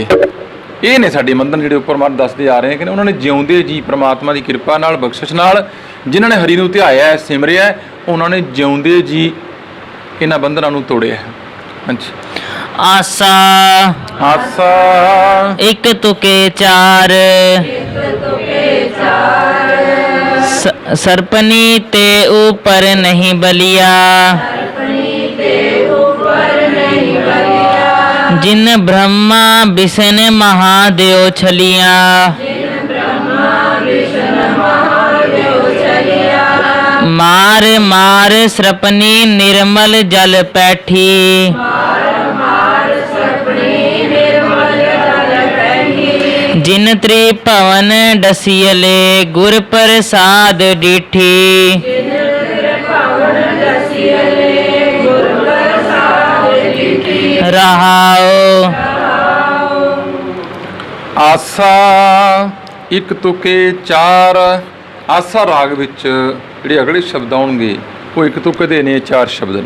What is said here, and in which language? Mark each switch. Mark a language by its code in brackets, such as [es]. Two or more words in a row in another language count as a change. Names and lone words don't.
[pa] ਇਹ ਨੇ ਸਾਡੇ ਬੰਧਨ ਜਿਹੜੇ ਉੱਪਰ ਮਨ ਦੱਸਦੇ ਆ ਰਹੇ ਨੇ ਕਿ ਉਹਨਾਂ ਨੇ ਜਿਉਂਦੇ ਜੀ ਪ੍ਰਮਾਤਮਾ ਦੀ ਕਿਰਪਾ ਨਾਲ, ਬਖਸ਼ਿਸ਼ ਨਾਲ, ਜਿਨ੍ਹਾਂ ਨੇ ਹਰੀ ਨੂੰ ਧਿਆਇਆ, ਸਿਮਰਿਆ, ਉਹਨਾਂ ਨੇ ਜਿਉਂਦੇ ਜੀ ਇਹਨਾਂ ਬੰਧਨਾਂ ਨੂੰ ਤੋੜਿਆ। ਹਾਂਜੀ। ਆਸਾ ਆਸਾ ਇੱਕ ਤੁਕੇ ਚਾਰ, [bra] ਸਰਪਨੀ ਤੇ ऊपर नहीं बलिया, जिन ब्रह्मा विष्णु महादेव छलिया, मार मार सृपनी निर्मल जल पैठी। जिन त्रिभवन डसियले गुर प्रसाद डिठी। रहाओ [pa] ਆਸਾ ਇੱਕ ਤੁਕੇ ਚਾਰ। ਆਸਾ ਰਾਗ ਵਿੱਚ ਜਿਹੜੇ ਅਗਲੇ ਸ਼ਬਦ ਆਉਣਗੇ ਉਹ ਇੱਕ ਤੁਕੇ ਦੇ ਨੇ, ਚਾਰ ਸ਼ਬਦ ਨੇ।